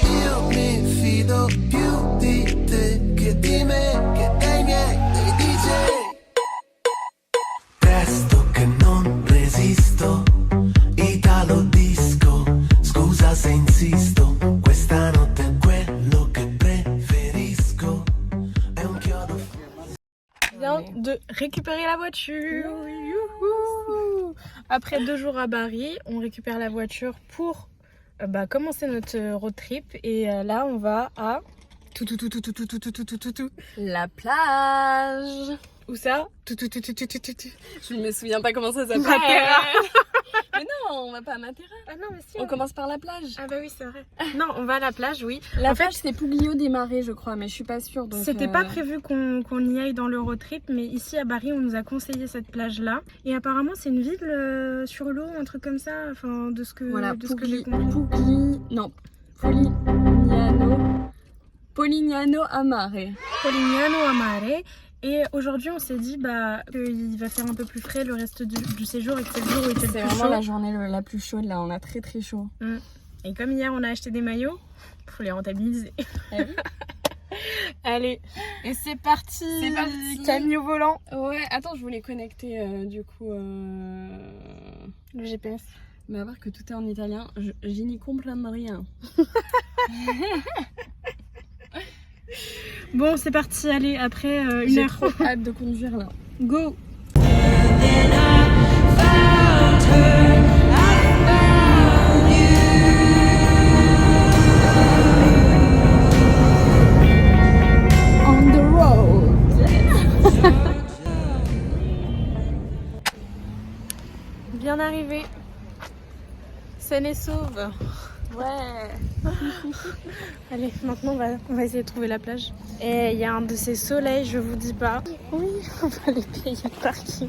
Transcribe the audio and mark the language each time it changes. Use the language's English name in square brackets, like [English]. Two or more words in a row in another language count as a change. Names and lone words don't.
[Italian] Io mi fido più di te che di me, che dei miei, dei DJ. Presto che non resisto, Italo disco, scusa se insisto, questa notte è quello che preferisco, è un chiodo. [French] Vient de récupérer la voiture. Youhou. Après 2 jours à Bari, on récupère la voiture pour commencer notre road trip. Et là, on va à La plage. où ça? Je me souviens pas comment ça s'appelle. Matera. Mais non, on va pas à Matera. Ah non, mais si. On commence par la plage. Ah bah oui, c'est vrai. Non, on va à la plage, oui. La En plage, fait, c'est Pouglio des Marais, je crois, mais je suis pas sûre. Donc, c'était pas prévu qu'on y aille dans le road trip, mais ici à Bari, on nous a conseillé cette plage-là. Et apparemment, c'est une ville sur l'eau, un truc comme ça, enfin, de ce que, Voilà, de ce que j'ai compris. Polignano a Mare. Polignano a Mare. Et aujourd'hui, on s'est dit qu'il va faire un peu plus frais le reste du séjour et que c'est le jour où il fait le C'est plus vraiment chaud. la journée la plus chaude là, on a très très chaud. Et comme hier, on a acheté des maillots, faut les rentabiliser. Eh oui. Allez, et c'est parti. C'est parti. Camille au volant. Ouais, attends, je voulais connecter du coup. Le GPS. Mais à part que tout est en italien, j'y n'y comprends rien. Bon, c'est parti. Allez, après une J'ai heure. trop hâte de conduire là. Go. [English] On the road. [French] Bien arrivé. Saine et sauve. Ouais. Allez, maintenant on va essayer de trouver la plage. Et il y a un de ces soleils, je vous dis pas. Oui, on va aller payer le parking.